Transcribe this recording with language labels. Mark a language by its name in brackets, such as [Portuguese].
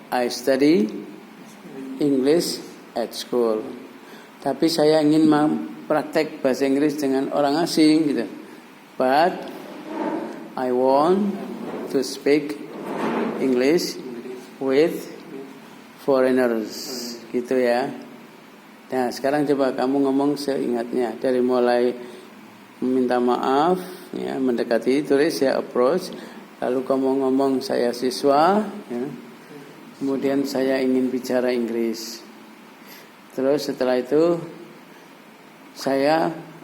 [English] I study English at school. [Indonesian] Tapi saya ingin praktek bahasa Inggris dengan orang asing gitu. [English] But I want to speak English with foreigners. [Indonesian] Gitu ya. Nah, sekarang coba kamu ngomong seingatnya, dari mulai meminta maaf, ya, mendekati, tulis ya, approach, lalu kamu ngomong saya siswa, ya, kemudian saya ingin bicara Inggris, terus setelah itu saya